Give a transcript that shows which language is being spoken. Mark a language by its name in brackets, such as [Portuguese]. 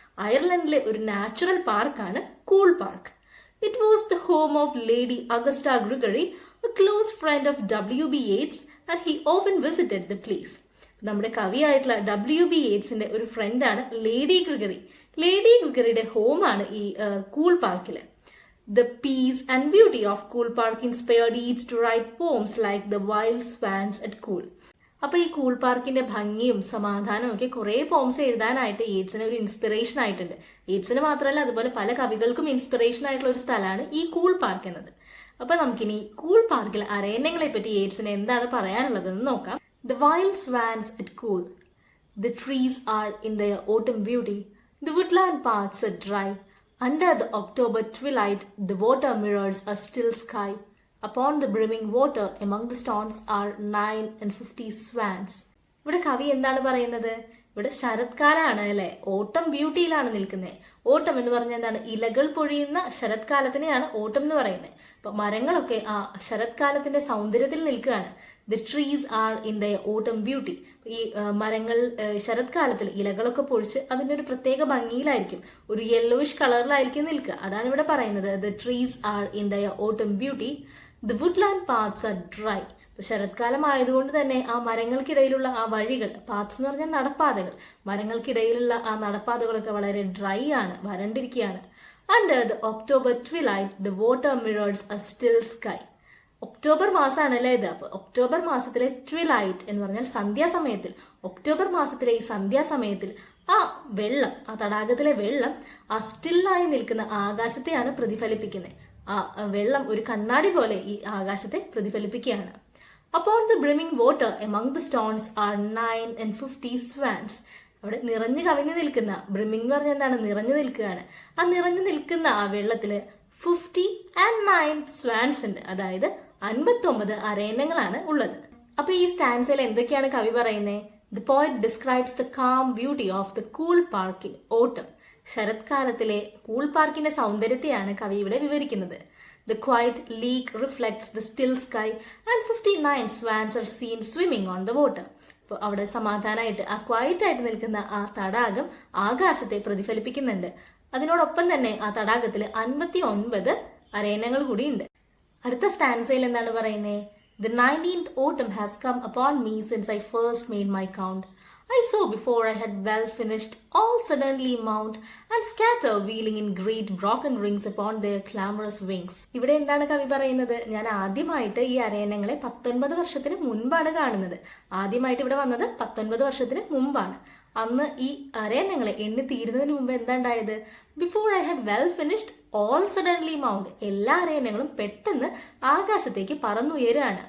[Malayalam] അയർലൻഡിലെ ഒരു നാച്ചുറൽ പാർക്കാണ് cool park. [English] It was the home of Lady Augusta Gregory, a close friend of WB Yeats, and he often visited the place. [Malayalam] നമ്മുടെ കവിയായിട്ടുള്ള WB യേറ്റ്സിന്റെ ഒരു ഫ്രണ്ടാണ് lady Gregory. Lady ഗ്രിഗറിയുടെ ഹോമാണ് ഈ cool പാർക്കില്. [English] The peace and beauty of Cool Park inspired Yeats to write poems like The Wild Swans at Cool. [Malayalam] അപ്പൊ ഈ cool പാർക്കിന്റെ ഭംഗിയും സമാധാനവും ഒക്കെ കുറെ പോംസ് എഴുതാനായിട്ട് യേറ്റ്സിന് ഒരു ഇൻസ്പിറേഷൻ ആയിട്ടുണ്ട്. യേറ്റ്സിന് മാത്രമല്ല, അതുപോലെ പല കവികൾക്കും ഇൻസ്പിറേഷൻ ആയിട്ടുള്ള ഒരു സ്ഥലമാണ് ഈ കൂൾ പാർക്ക് എന്നത്. അപ്പൊ നമുക്കിനി കൂൾ പാർക്കിൽ അരയന്നങ്ങളെ പറ്റി യേറ്റ്സിന് എന്താണ് പറയാനുള്ളതെന്ന് നോക്കാം. [English] The wild swans at Cool. The trees are in their autumn beauty. The woodland paths are dry. Under the October twilight, the water mirrors a still sky. Upon the brimming water, among the stones are 950 swans. [Malayalam] ഇവിടെ കവി എന്താണ് പറയുന്നത്? ഇവിടെ ശരത്കാലാണ് അല്ലെ, ഓട്ടം ബ്യൂട്ടിയിലാണ് നിൽക്കുന്നത്. ഓട്ടം എന്ന് പറഞ്ഞാൽ എന്താണ്? ഇലകൾ പൊഴിയുന്ന ശരത്കാലത്തിനെയാണ് ഓട്ടം എന്ന് പറയുന്നത്. അപ്പൊ മരങ്ങളൊക്കെ ആ ശരത്കാലത്തിന്റെ സൗന്ദര്യത്തിൽ നിൽക്കുകയാണ്. [English] The trees are in the autumn beauty. [Malayalam] ഈ മരങ്ങൾ ശരത്കാലത്തിൽ ഇലകളൊക്കെ പൊഴിച്ച് അതിന്റെ ഒരു പ്രത്യേക ഭംഗിയിലായിരിക്കും, ഒരു യെല്ലോയിഷ് കളറിലായിരിക്കും നിൽക്കുക. അതാണ് ഇവിടെ പറയുന്നത്. [English] The trees are in the autumn beauty. The woodland paths are dry. [Malayalam] ശരത്കാലം ആയതുകൊണ്ട് തന്നെ ആ മരങ്ങൾക്കിടയിലുള്ള ആ വഴികൾ, പാത്സ് എന്ന് പറഞ്ഞാൽ നടപ്പാതകൾ, മരങ്ങൾക്കിടയിലുള്ള ആ നടപ്പാതകളൊക്കെ വളരെ ഡ്രൈ ആണ്, വരണ്ടിരിക്കുകയാണ്. [English] Under the October twilight the water mirrors a still sky. [Malayalam] October മാസമാണല്ലേ ഇത്. അപ്പൊ ഒക്ടോബർ മാസത്തിലെ ട്വിലൈറ്റ് എന്ന് പറഞ്ഞാൽ സന്ധ്യാസമയത്തിൽ, ഒക്ടോബർ മാസത്തിലെ ഈ സന്ധ്യാസമയത്തിൽ ആ വെള്ളം, ആ തടാകത്തിലെ വെള്ളം ആ സ്റ്റില്ലായി നിൽക്കുന്ന ആകാശത്തെയാണ് പ്രതിഫലിപ്പിക്കുന്നത്. ആ വെള്ളം ഒരു കണ്ണാടി പോലെ ഈ ആകാശത്തെ പ്രതിഫലിപ്പിക്കുകയാണ്. [English] Upon the brimming water among the stones are 950 swans. [Malayalam] അവിടെ നിറഞ്ഞു കവിഞ്ഞു നിൽക്കുന്ന, ബ്രിമ്മിംഗ് എന്ന് പറഞ്ഞാൽ എന്താണ്? നിറഞ്ഞു നിൽക്കുകയാണ്. ആ നിറഞ്ഞു നിൽക്കുന്ന ആ വെള്ളത്തില് 59 swans ഉണ്ട്. അതായത് 59 അരയന്നങ്ങളാണ് ഉള്ളത്. അപ്പൊ ഈ സ്റ്റാൻസയിൽ എന്തൊക്കെയാണ് കവി പറയുന്നത്? [English] The poet describes the calm beauty of the cool park in autumn. [Malayalam] ശരത്കാലത്തിലെ cool പാർക്കിന്റെ സൗന്ദര്യത്തെയാണ് കവി ഇവിടെ വിവരിക്കുന്നത്. [English] The quiet lake reflects the still sky and 59 swans are seen swimming on the water. [Malayalam] അപ്പോൾ അവിടെ സമാധാനമായിട്ട് ആ ക്വയറ്റ് ആയിട്ട് നിൽക്കുന്ന ആ തടാകം ആകാശത്തെ പ്രതിഫലിപ്പിക്കുന്നുണ്ട്. അതിനോടൊപ്പം തന്നെ ആ തടാകത്തിൽ 59 അരയന്നങ്ങൾ കൂടിയുണ്ട്. അടുത്ത സ്റ്റാൻസയിൽ എന്താണ് പറയുന്നത്? [English] The 19th autumn has come upon me since I first made my count. I saw before I had well finished all suddenly mount and scatter wheeling in great broken rings upon their clamorous wings. [Malayalam] ഇവിടെ എന്താണ് കവി പറയുന്നത്? ഞാൻ ആദ്യമായിട്ട് ഈ അരയന്നങ്ങളെ 19 വർഷത്തിന് മുൻപാണ് കാണുന്നത്. ആദ്യമായിട്ട് ഇവിടെ വന്നത് 19 വർഷത്തിന് മുമ്പാണ്. അന്ന് ഈ അരയന്നങ്ങളെ എണ്ണി തീരുന്നതിന് മുമ്പ് എന്താ ഉണ്ടായത്? [English] Before I had well finished all suddenly mount. [Malayalam] എല്ലാ അരയന്നങ്ങളും പെട്ടെന്ന് ആകാശത്തേക്ക് പറന്നുയരുകയാണ്.